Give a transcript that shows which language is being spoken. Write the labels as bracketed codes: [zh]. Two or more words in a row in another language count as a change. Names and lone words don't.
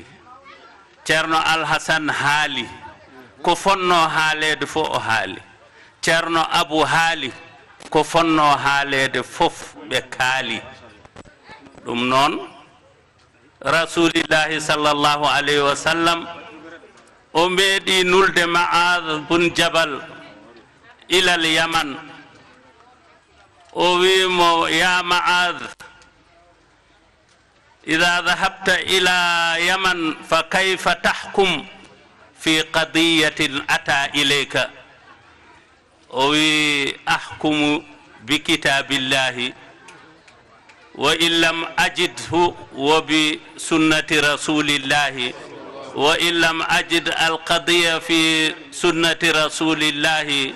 [ff] ceerno Alhassane haali ko fonno haalede fo o haali ceerno Abou haali ko fonno haalede fof ɓe kaali ɗum noon [ar] رسول الله صلى الله عليه وسلم [ff] o meeɗi nulde Ma'ad bun Jabal ilal Yaman o wimo [ar] ya Ma'ad إذا ذهبت إلى يمن فكيف تحكم في قضية أتى إليك أحكم بكتاب الله وإن لم أجده وبسنة رسول الله وإن لم أجد القضية في سنة رسول الله